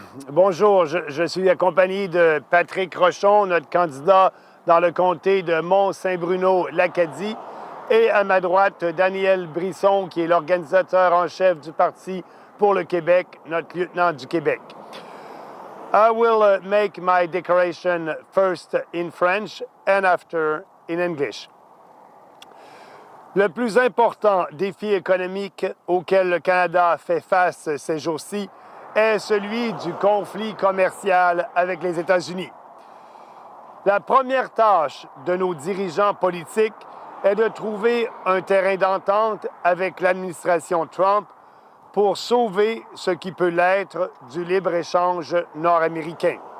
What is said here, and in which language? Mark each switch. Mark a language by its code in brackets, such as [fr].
[fr] Bonjour, je suis accompagné de Patrick Rochon, notre candidat dans le comté de Mont-Saint-Bruno-L'Acadie, et à ma droite, Daniel Brisson, qui est l'organisateur en chef du Parti pour le Québec, notre lieutenant du Québec. [en] I will make my declaration first in French and after in English. [fr] Le plus important défi économique auquel le Canada fait face ces jours-ci est celui du conflit commercial avec les États-Unis. La première tâche de nos dirigeants politiques est de trouver un terrain d'entente avec l'administration Trump pour sauver ce qui peut l'être du libre-échange nord-américain.